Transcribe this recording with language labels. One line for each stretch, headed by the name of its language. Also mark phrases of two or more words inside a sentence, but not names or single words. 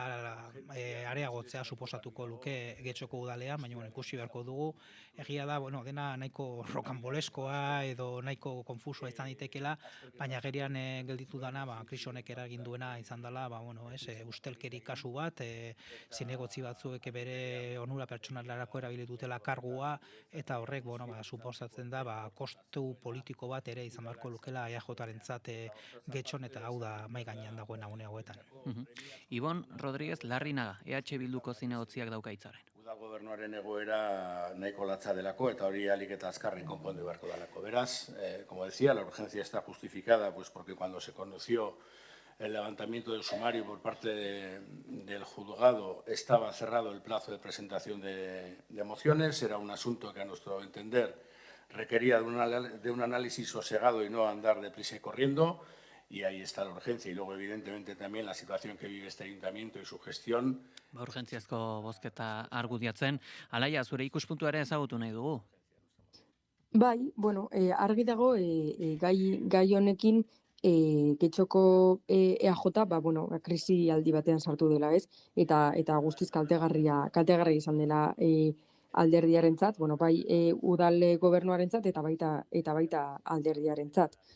Basque: areagotzea suposatuko luke Getxoko udalean, baina ikusi beharko dugu, egia da, dena nahiko rokanboleskoa edo nahiko konfusua izan ditekela, baina gerian gelditu dana, krisi honek eragin duena izan dela, ustelkeri kasu bat, zinegotzi batzuek bere onura pertsonalerako erabili dutela kargua, eta horrek, suposatzen da, kostu politiko bat ere izan beharko lukela EAJ-arentzat Getxon, eta hau da mai gainean dagoen une hauetan. Ibon Rodríguez Larrinaga, EH Bilduko zinegotziak dauka hitzaren. Gobernuaren egoera nahiko latza delako eta hori ahalik eta azkarren konpondu beharko delako. Beraz,
Spanish: como decía, la urgencia está justificada porque cuando se conoció el levantamiento del sumario por parte del juzgado estaba cerrado el plazo de presentación de mociones, era un asunto que a nuestro entender requería de un análisis sosegado y no andar deprisa y corriendo, y ahí está la urgencia, y luego evidentemente también la situación que vive este ayuntamiento y su gestión.
Basque: Urgentziazko bozketa argudiatzen, Alaia, zure ikuspuntua ere ezagutu nahi dugu? Bai, argi dago gai honekin Getxoko EAJ, krisi aldi batean sartu dela, eta guztiz kaltegarria izan dela alderdiarentzat, bai udal gobernuarentzat eta baita alderdiarentzat.